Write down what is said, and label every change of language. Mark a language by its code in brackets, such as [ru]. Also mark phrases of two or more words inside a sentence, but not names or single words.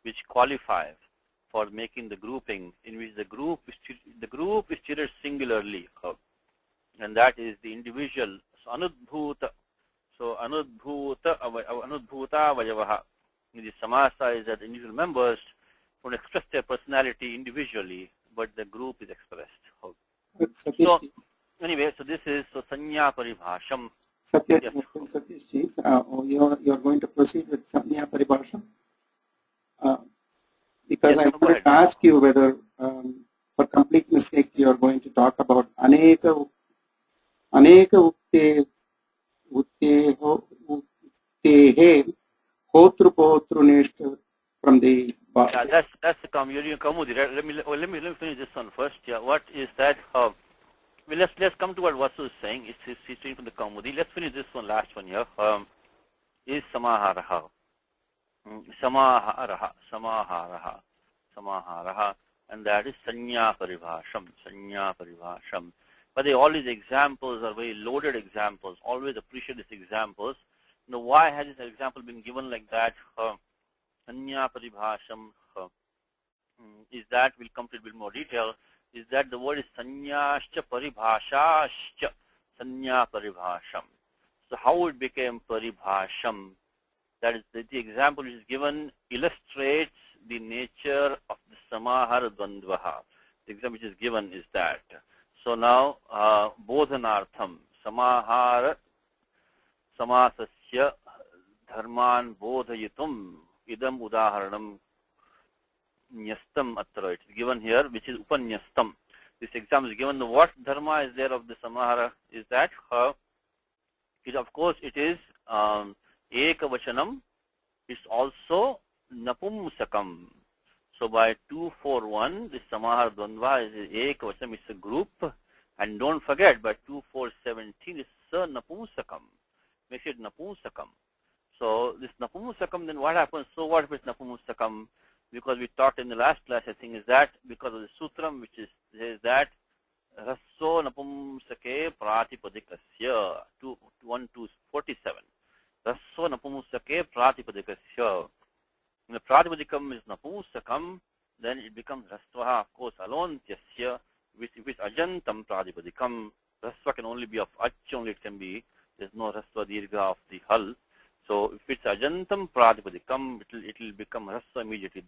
[en] which qualifies for making the grouping, in which the group is treated singularly, and that is the individual. [sa] So anudbhuta vajavaha. [en] The samasa is that individual members don't express their personality individually, but the group is expressed. So anyway, so this is [sa] sanya paribhasham. [en] Satishji, you're going to proceed with [sa] sanya paribhasham? [en] Because yes, I wanted to ask you whether, for completeness sake, you're going to talk about [sa] aneka uttehe hotrupotru [en] from the. Yeah, that's the Kamudi. Let me finish this one first. Yeah, what is that? Well, let's come to what Vasu is saying. He's saying from the Kamudi. Let's finish this one, last one here. Is samaharaha, and that is [sa] sanya paribhasham. [en] But all these examples are very loaded examples. Always appreciate these examples. Now, why has this example been given like that? [sa] Sanya paribhasham [en] is that, we'll come to it with more detail, is that the word is [sa] sanyascha paribhashascha, sanya paribhasham. [en] So how it became paribhasham, that is the example which is given illustrates the nature of the [sa] samahara dvandvaha. [en] The example which is given is that. So now, [sa] bodhanartham, samahara samasasya dharman bodhayitum idam udaharanam nyastam atra. [en] It is given here, which is upanyastam. This example is given. What dharma is there of the samahara is that, of course, it is ekavachanam. It's also napumsakam. So by 241, the [sa] samahara dvandva [en] is ekavachanam. It's a group. And don't forget, by 2417, it's napumsakam. Makes it napumsakam. So this napumsakam, then what happens? So what if it's napumsakam? Because we talked in the last class, I think, is that because of the sutram, which says that [sa] rasso napumsake pratipadikasya, [en] 1247. [sa] Rasso napumsake pratipadikasya. [en] When the pratipadikam is napumsakam, then it becomes rastvaha, of course, alontyasya, which if it's [sa] ajantam pratipadikam, [en] rastva can only be of ach, only it can be, there's no [sa] rastva dirgha [en] of the hal. So if it's [sa] ajantam pratipadikam, [en] it will become rasa immediately.